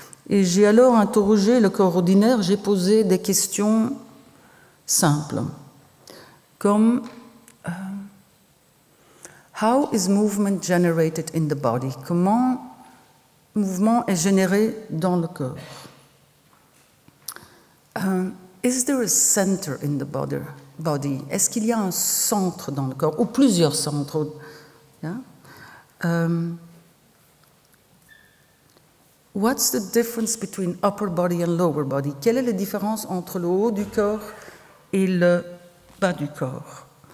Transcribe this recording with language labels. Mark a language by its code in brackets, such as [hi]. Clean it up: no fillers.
[fr] Et j'ai alors interrogé le corps ordinaire, j'ai posé des questions simples, comme [en] how is movement generated in the body? [fr] Comment le mouvement est généré dans le corps? [en] Is there a center in the body? [fr] Est-ce qu'il y a un centre dans le corps, ou plusieurs centres? [en] Yeah? What's the difference between upper body and lower body? [fr] Quelle est la différence entre le haut du corps et le bas du corps?